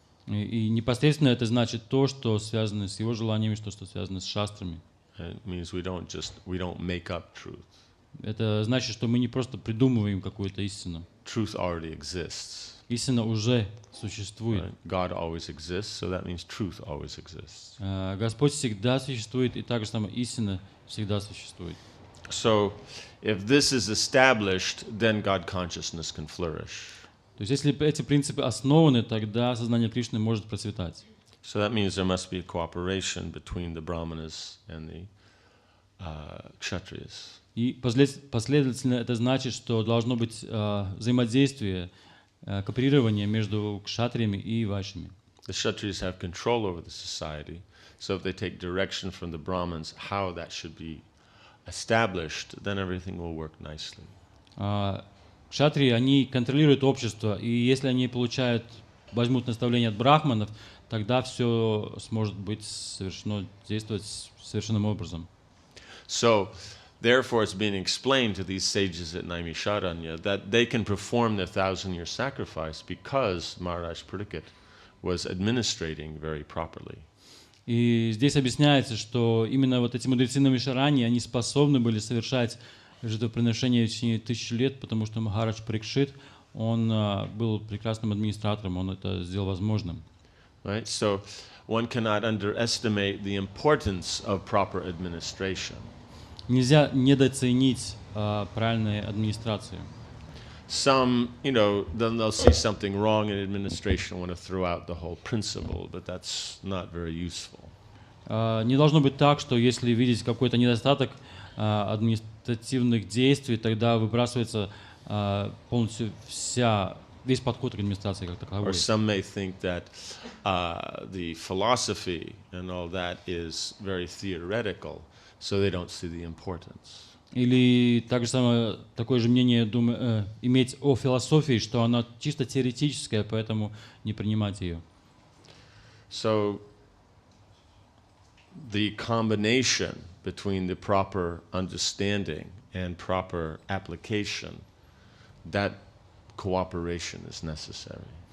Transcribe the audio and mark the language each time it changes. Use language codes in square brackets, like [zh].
[ru] И непосредственно это значит то, что связано с Его желаниями, то, что связано с шастрами. [en] It means we don't make up truth. [ru] Это значит, что мы не просто придумываем какую-то истину. [en] Truth already exists. [ru] Истина уже существует. [en] Right? God always exists, so that means truth always exists. [ru] Господь всегда существует, и так же самое истина всегда существует. [en] So, if this is established, then God consciousness can flourish. [ru] То есть, если эти принципы основаны, тогда сознание Кришны может процветать. [en] So that means there must be a cooperation between the brahmanas and the kshatriyas. [ru] И последовательно это значит, что должно быть взаимодействие, кооперирование между кшатриями и вайшами. [en] The kshatriyas have control over the society, so if they take direction from the brahmins how that should be established, then everything will work nicely. [ru] Кшатрии, они контролируют общество, и если они возьмут наставления от брахманов, тогда все сможет быть совершено, действовать совершенным образом. [en] So, therefore, it's being explained to these sages at Naimisharanya that they can perform their 1,000-year sacrifice because Maharaj Pariksit was administrating very properly. [ru] И здесь объясняется, что именно вот эти мудрецы Намишарани, они способны были совершать жертвоприношения в течение 1000 лет, потому что Махарадж Парикшит, он был прекрасным администратором, он это сделал возможным. [en] Right? So, one cannot underestimate the importance of proper administration. [ru] Нельзя недооценить правильной администрации. [en] Some, then they'll see something wrong in administration, want to throw out the whole principle, but that's not very useful. [ru] Не должно быть так, что если видеть какой-то недостаток административных действий, тогда выбрасывается полностью весь подход к администрации как таковой. [en] Or some may think that the philosophy and all that is very theoretical, so they don't see the importance. [ru] Или такое же мнение иметь о философии, что она чисто теоретическая, поэтому не принимать ее. [en] So, the combination between the proper understanding and proper application, that cooperation is necessary.